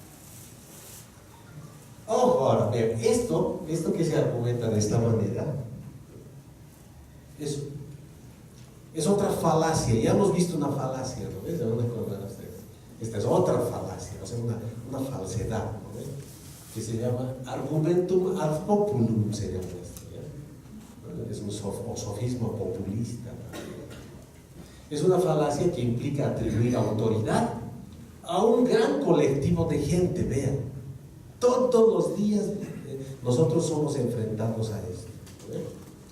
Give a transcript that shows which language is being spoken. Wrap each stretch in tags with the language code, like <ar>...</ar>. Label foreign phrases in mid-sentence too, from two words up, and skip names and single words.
<es>Ojo, ahora, vean, esto que se argumenta de esta manera es otra falacia. Ya hemos visto una falacia, ¿no ves? ¿De dónde acordarán ustedes? Esta es otra falacia, o sea, una falsedad, ¿no ves? Que se llama</es> <la>argumentum ad populum,</la> <es>se llama esto, ¿ya? Es un sofisma populista, ¿no? Es una falacia que implica atribuir autoridad a un gran colectivo de gente. Vean, todos los días nosotros somos enfrentados a esto, ¿no?</es>